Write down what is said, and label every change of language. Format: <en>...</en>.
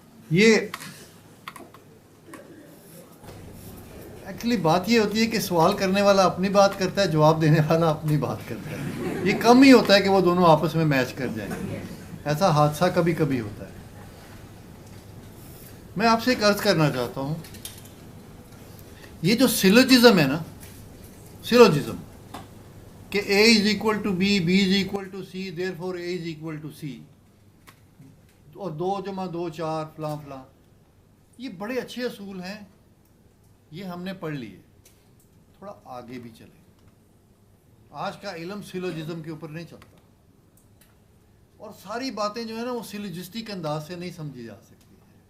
<ur>یہ ایکچولی بات یہ ہوتی ہے کہ سوال کرنے والا اپنی بات کرتا ہے، جواب دینے والا اپنی بات کرتا ہے، یہ کم ہی ہوتا ہے کہ وہ دونوں آپس میں میچ کر جائیں، ایسا حادثہ کبھی کبھی ہوتا ہے۔ میں آپ سے ایک عرض کرنا چاہتا ہوں، یہ جو سیلوجزم ہے نا، سیلوجزم</ur> <en>کہ A is equal to B, B is equal to C, therefore A is equal to C,</en> <ur>اور 2 + 2 4 فلاں فلاں، یہ بڑے اچھے اصول ہیں، یہ ہم نے پڑھ لیے. تھوڑا آگے بھی چلیں. آج کا علم سیلوجزم کے اوپر نہیں چلتا، اور ساری باتیں جو ہیں نا وہ سیلوجسٹک انداز سے نہیں سمجھی جا سکتی ہیں.</ur>